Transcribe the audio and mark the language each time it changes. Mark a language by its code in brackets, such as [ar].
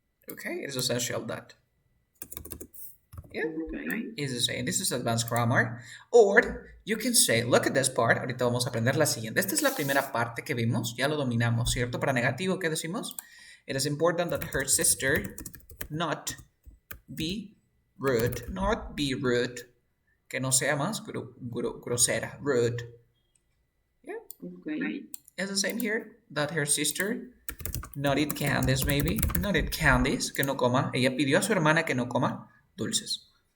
[en] Okay, it is essential that. Yeah, is the same. This is advanced grammar. Or you can say, look at this part. [es] Ahorita vamos a aprender la siguiente. Esta es la primera parte que vimos. Ya lo dominamos, ¿cierto? Para negativo, ¿qué decimos? [en] It is important that her sister not be rude. Not be rude. [es] Que no sea más grosera. [en] Rude. Yeah. Okay. It's the same here. That her sister not eat candies, maybe. Not eat candies. [es] Que no coma. Ella pidió a su hermana que no coma dulces.